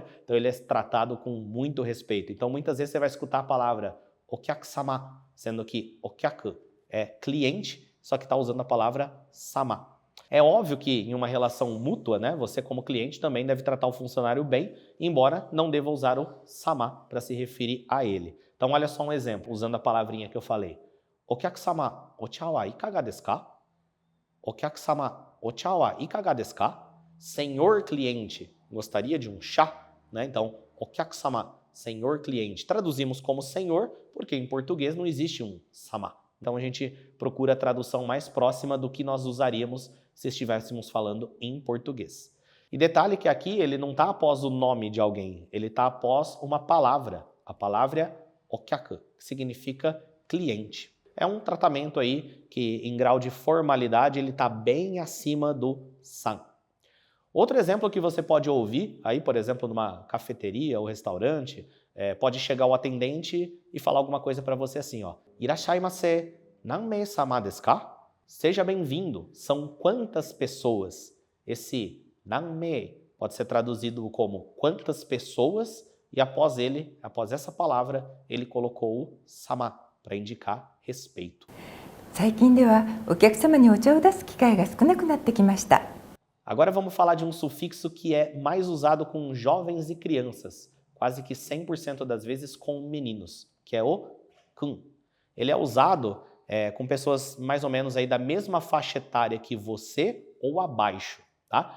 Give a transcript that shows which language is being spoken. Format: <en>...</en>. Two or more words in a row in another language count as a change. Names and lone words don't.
<pt>Então ele é tratado com muito respeito. Então muitas vezes você vai escutar a palavra okyaku-sama, sendo que okyaku é cliente, só que está usando a palavra sama. É óbvio que em uma relação mútua, né, você como cliente também deve tratar o funcionário bem, embora não deva usar o sama para se referir a ele. Então olha só um exemplo, usando a palavrinha que eu falei.</pt> <ja>お客様、お茶はいかがですか？お客様、お茶はいかがですか?</ja> <pt>Senhor cliente, gostaria de um chá? Né? Então, okyaku-sama, senhor cliente. Traduzimos como senhor, porque em português não existe um sama. Então a gente procura a tradução mais próxima do que nós usaríamos se estivéssemos falando em português. E detalhe que aqui ele não está após o nome de alguém, ele está após uma palavra. A palavra é okyaku, que significa cliente. É um tratamento aí que em grau de formalidade ele está bem acima do san. Outro exemplo que você pode ouvir, aí, por exemplo, numa cafeteria ou restaurante, pode chegar o atendente e falar alguma coisa para você assim, ó.</pt> <ja>いらっしゃいませ、何名様ですか?</ja> <pt>Seja bem-vindo. São quantas pessoas? Esse nanmei pode ser traduzido como quantas pessoas e após essa palavra, ele colocou o sama para indicar respeito.</pt> <ja>最近ではお客様にお茶を出す機会が少なくなってきました。</ja> <pt>Agora vamos falar de um sufixo que é mais usado com jovens e crianças, quase que 100% das vezes com meninos, que é o kun. Ele é usado com pessoas mais ou menos aí da mesma faixa etária que você ou abaixo, tá?</pt>